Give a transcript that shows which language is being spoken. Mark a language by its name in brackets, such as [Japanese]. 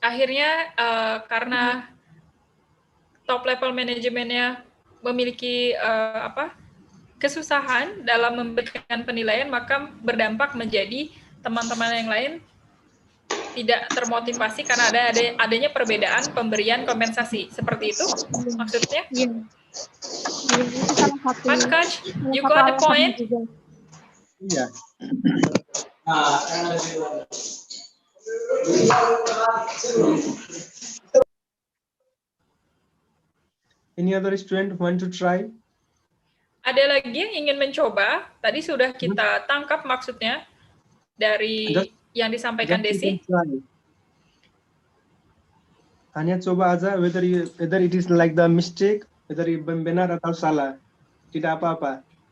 [Indonesian] akhirnya karena top level manajemennya memiliki kesusahan dalam memberikan penilaian, maka berdampak menjadi teman-teman yang lain tidak termotivasi karena adanya perbedaan pemberian kompensasi. Seperti itu maksudnya? Iya. Itu salah satu. [English] Pankaj, you got the point? [Indonesian] Iya. [English] Any other student want to try? [Indonesian] Ada lagi yang ingin mencoba? Tadi sudah kita tangkap maksudnya dari yang disampaikan Desi. Hanya coba aja [English] whether it is like the mistake, whether [Indonesian] benar atau salah. Tidak apa-apa.